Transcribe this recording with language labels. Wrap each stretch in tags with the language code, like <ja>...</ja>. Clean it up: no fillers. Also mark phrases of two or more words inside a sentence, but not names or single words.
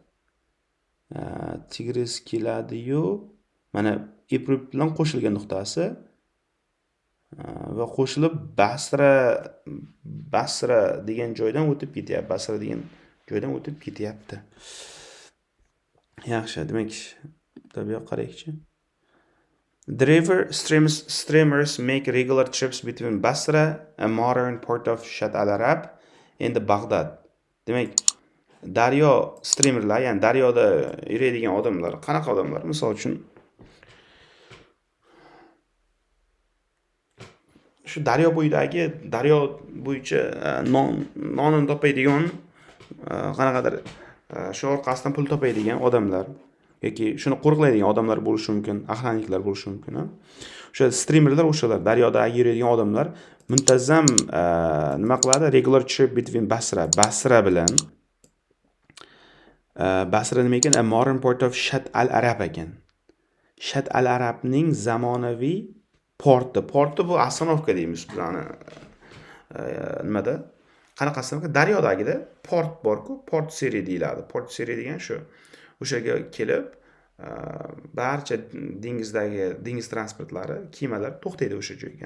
<uz>Tigris keladi-yu, mana Iprib bilan qo'shilgan nuqtasi va qo'shilib Basra degan joydan o'tib ketyapti. Basra degan joydan o'tib ketyapti. Yaxshi, demak, bu yoqqa qaraylikchi.</uz> <en>The river steamers make regular trips between Basra, a modern port of Shat al-Arab, and Baghdad.</en> <uz>Demak, daryo streamerlar, ya'ni daryoda yuradigan odamlar, qanaqa odamlar? Misol uchun shu daryo bo'yicha nonini topadigan, qanaqadir shu orqasidan pul topadigan odamlar yoki shuni qo'riqlaydigan odamlar bo'lishi mumkin, охранникlar bo'lishi mumkin. O'sha streamerlar, o'shalar daryoda yuradigan odamlar muntazam nima qiladi?</uz> <en>Regular trip between</en> <uz>Basra bilan Basra nima ekan?</uz> <en>A modern port of Shat al-Arab ekan.</en> <uz>Shat al-Arabning zamonaviy porti bu Astanovka deymiz bizani nimada? Qanaqa Astanovka? Daryodagida port bor-ku, port seriya deyiladi. Port seriya degan shu. O'shaga kelib, barcha dengiz transportlari, kemalar to'xtaydi o'sha joyga.</uz>